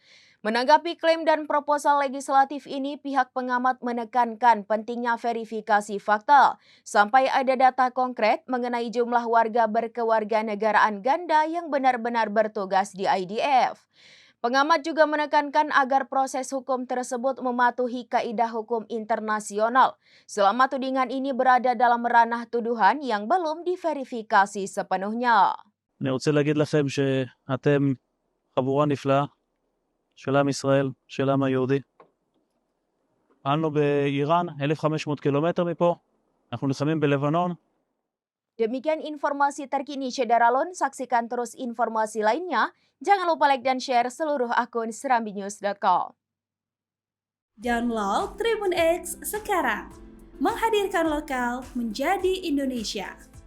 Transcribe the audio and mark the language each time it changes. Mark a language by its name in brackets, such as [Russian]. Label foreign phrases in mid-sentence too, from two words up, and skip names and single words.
[Indonesian] Menanggapi klaim dan proposal legislatif ini, pihak pengamat menekankan pentingnya verifikasi fakta sampai ada data konkret mengenai jumlah warga berkewarganegaraan ganda yang benar-benar bertugas di IDF. Pengamat juga menekankan agar proses hukum tersebut mematuhi kaidah hukum internasional selama tudingan ini berada dalam ranah tuduhan yang belum diverifikasi sepenuhnya. [Hebrew] אני רוצה להגיד לכם שאתם חבורה נפלאה של עם ישראל, של העם היהודי. פעלנו באיראן, 1,500 קילומטר מפה, אנחנו נלחמים בלבנון. [Indonesian] Demikian informasi terkini Syederalun, saksikan terus informasi lainnya. Jangan lupa like dan share seluruh akun serambinews.com. Download Tribun X sekarang, menghadirkan lokal menjadi Indonesia.